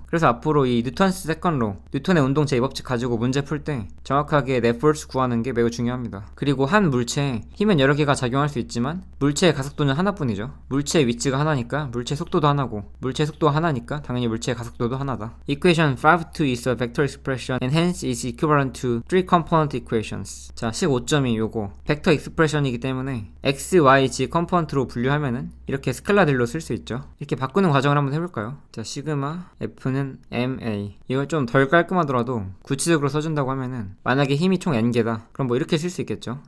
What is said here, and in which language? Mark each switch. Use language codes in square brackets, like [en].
[ko] 그래서 앞으로 이 뉴턴스 세컨 로, 뉴턴의 운동 제2법칙 가지고 문제 풀 때 정확하게 net force 구하는 게 매우 중요합니다. 그리고 한 물체에 힘은 여러 개가 작용할 수 있지만 물체의 가속도는 하나뿐이죠. 물체의 위치가 하나니까 물체 속도도 하나고, 물체 속도가 하나니까 당연히 물체의 가속도도 하나다. [en] Equation 5.2 is a vector expression and hence is equivalent to 3 component equations. [ko] 자, 15점이 요거 벡터 익스프레션이기 때문에 x, y, z 컴포넌트로 분류하면은 이렇게 스칼라들로 쓸 수 있죠. 이렇게 바꾸는 과정을 한번 해볼까요? 자, 시그마 f는 ma. 이걸 좀 덜 깔끔하더라도 구체적으로 써준다고 하면은 만약에 힘이 총 n개다, 그럼 뭐 이렇게 쓸 수 있겠죠.